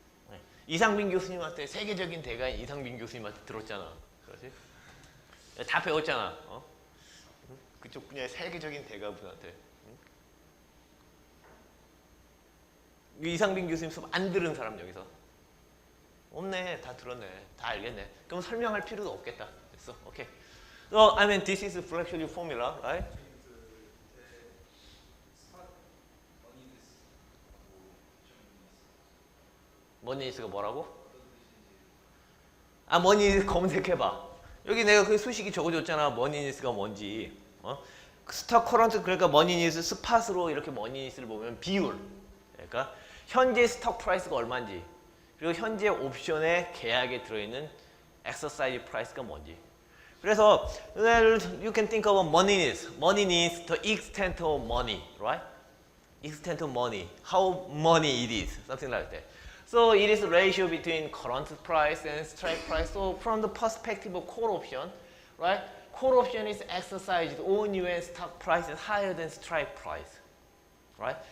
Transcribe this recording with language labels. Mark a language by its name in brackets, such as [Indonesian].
[Korean] 네. 이상빈 교수님한테 세계적인 대가인 이상빈 교수님한테 들었잖아. 그렇지? 다 배웠잖아. 어? 그쪽 분야의 세계적인 대가분한테. 응? 이상빈 교수님 수업 안 들은 사람 여기서? 없네. 다 들었네. 다 알겠네. 그럼 설명할 필요도 없겠다. 됐어. 오케이. [English] So, I mean, this is a fractional formula, right? [Korean] 머니니스가 뭐라고? 아, 머니니스 검색해봐. 여기 내가 그 수식이 적어줬잖아. 머니니스가 뭔지. 스톡 커런트, 그러니까 머니니스 스팟으로 이렇게 머니니스를 보면 비율. 그러니까 현재 스톡 프라이스가 얼마인지. 그리고 현재 옵션의 계약에 들어있는 exercise price가 뭔지. [English] 그래서 you can think of money needs. Money needs the extent of money, right? Extent of money. How money it is, something like that. So it is a ratio between current price and strike price. So from the perspective of call option, right? Call option is exercised only when stock price is higher than strike price, right?